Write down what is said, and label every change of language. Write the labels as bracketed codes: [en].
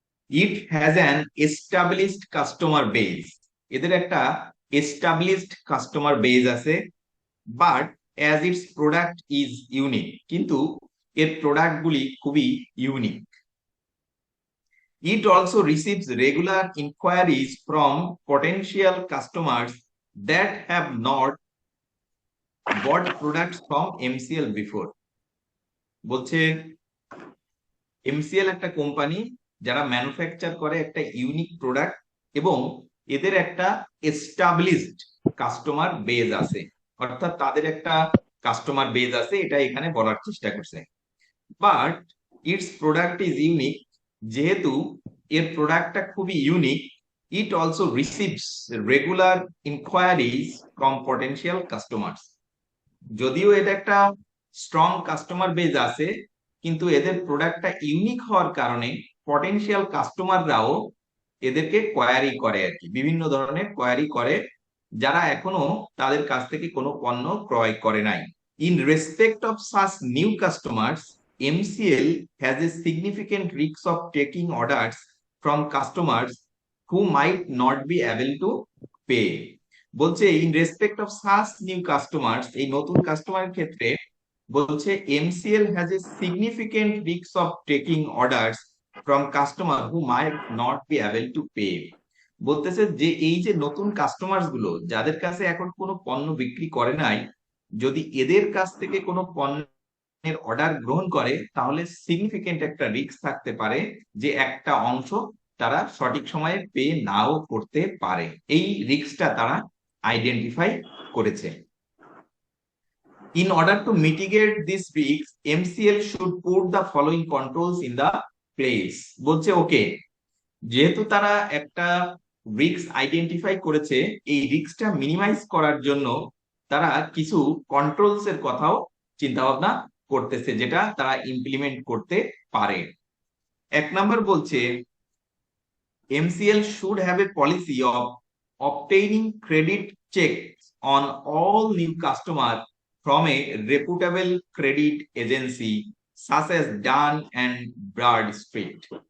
[en] it has an established customer base, [bn] এদের একটা established customer base আছে। [en] but as its product is unique, [bn] কিন্তু এর প্রোডাক্ট গুলি খুবই unique. [en] It also receives regular inquiries from potential customers that have not bought products from MCL before. [bn] বলছে MCL একটা company যারা ম্যানুফ্যাকচার করে একটা ইউনিক প্রোডাক্ট, এবং এদের একটা এস্টাবলিশড কাস্টমার বেজ আছে, অর্থাৎ তাদের একটা কাস্টমার বেজ আছে, এটা এখানে বলার চেষ্টা করছে। [en] but its product is unique, [bn] যেহেতু এর প্রোডাক্টটা খুবই unique, [en] It also receives regular inquiries from potential customers. [bn] যদিও এটা একটা স্ট্রং কাস্টমার বেজ আছে, কিন্তু এদের প্রোডাক্টটা ইউনিক হওয়ার কারণে পটেনশিয়াল কাস্টমাররাও এদেরকে কোয়ারি করে আর কি, বিভিন্ন ধরনের কোয়ারি করে, যারা এখনো তাদের কাছ থেকে কোনো পণ্য ক্রয় করে নাই। [en] In respect of such new customers, MCL has a significant risk of taking orders from customers who might not be able to pay. [bn] বলছে [en] in respect of such new customers, [bn] এই নতুন কাস্টমারের ক্ষেত্রে বলছে [en] MCL has a significant risk of taking orders from customer who might not be able to pay. [bn] বলতেছে যে এই যে নতুন কাস্টমার গুলো যাদের কাছে এখন কোনো পণ্য বিক্রি করে নাই, যদি এদের কাছ থেকে কোনো পণ্যের অর্ডার গ্রহণ করে, তাহলে সিগনিফিকেন্ট একটা রিস্ক থাকতে পারে যে একটা অংশ তারা সঠিক সময়ে পে নাও করতে পারে। এই রিস্কটা তারা আইডেন্টিফাই করেছে। [en] In order to mitigate this risk, MCL should put the following controls in the place. [bn] বলছে ওকে, যেহেতু তারা একটা রিস্ক আইডেন্টিফাই করেছে, এই রিস্কটা মিনিমাইজ করার জন্য তারা কিছু কন্ট্রোলস এর কথাও চিন্তা ভাবনা করতেছে, যেটা তারা ইমপ্লিমেন্ট করতে পারে। এক নাম্বার বলছে [en] MCL should have a policy of obtaining credit checks on all new customers from a reputable credit agency such as Dun and Bradstreet.